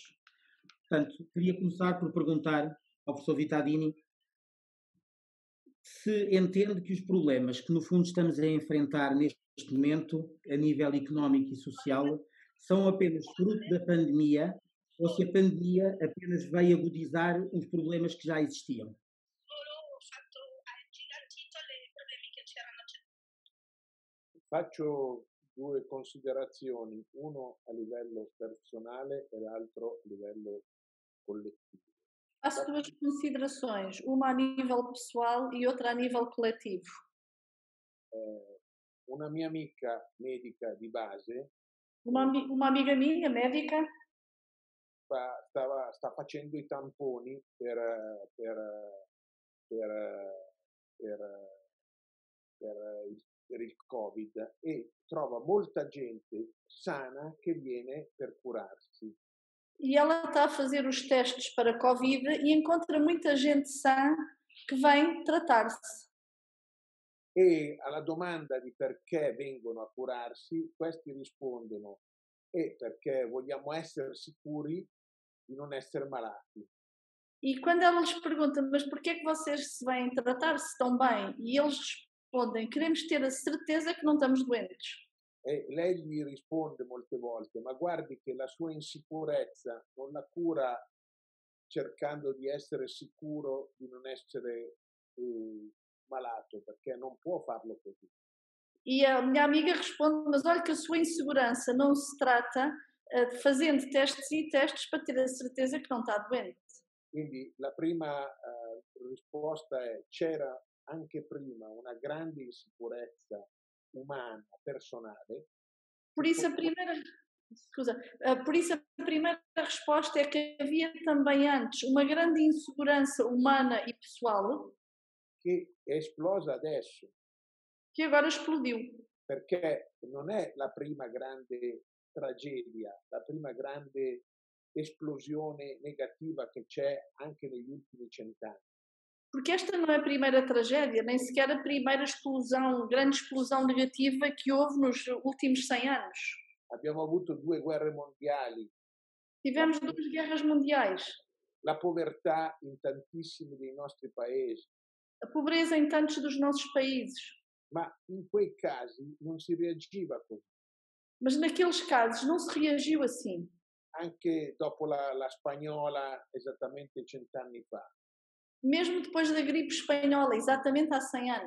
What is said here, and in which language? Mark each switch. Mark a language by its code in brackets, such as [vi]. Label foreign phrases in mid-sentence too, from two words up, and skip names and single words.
[pt] Portanto, queria começar por perguntar ao professor Vittadini se entende que os problemas que no fundo estamos a enfrentar neste momento, a nível económico e social, são apenas fruto da pandemia ou se a pandemia apenas veio agudizar os problemas que já existiam? [it] Faccio due considerazioni, uno a livello personale e l'altro a livello collettivo. [pt] Faço duas considerações, uma a nível pessoal e outra a nível coletivo. [it] Una mia amica medica di base [pt] Uma amiga minha, médica, [it] sta facendo i tamponi per il Covid e trova molta gente sana che viene per curarsi. [pt] e ela está a fazer os testes para Covid e encontra muita gente sã que vem tratar-se. [it] E alla domanda di perché vengono a curarsi, questi rispondono perché vogliamo essere sicuri di non essere malati. [pt] E quando ela lhes pergunta, mas porquê é que vocês se vêm tratar-se tão bem? E eles respondem, queremos ter a certeza que não estamos doentes. [it] E lei gli risponde molte volte, ma guardi che la sua insicurezza non la cura cercando di essere sicuro di non essere malato, perché non può farlo così. [pt] E a minha amiga responde, mas olha que a sua insegurança não se trata fazendo testes e testes para ter a certeza que não está doente. [it] Quindi la prima risposta è c'era anche prima una grande insicurezza umana, personale. [pt] Por isso a primeira resposta é que havia também antes uma grande insegurança humana e pessoal [it] che è esplosa adesso. [pt] Que agora explodiu. [it] Perché non è la prima grande tragedia, la prima grande esplosione negativa che c'è anche negli ultimi 100 anni. [pt] Porque esta não é a primeira tragédia, nem sequer a primeira explosão, grande explosão negativa que houve nos últimos 100 anos. [it] Abbiamo avuto 2 guerre mondiali, [pt] Tivemos 2 guerras mundiais, [it] la povertà in tantissimi dei nostri paesi, [pt] a pobreza em tantos dos nossos países, [it] ma in quei casi non si reagiva così. [pt] mas naqueles casos não se reagiu assim. [it] Anche dopo la spagnola esattamente 100 anni fa, [pt] Mesmo depois da gripe espanhola, exatamente há 100 anos,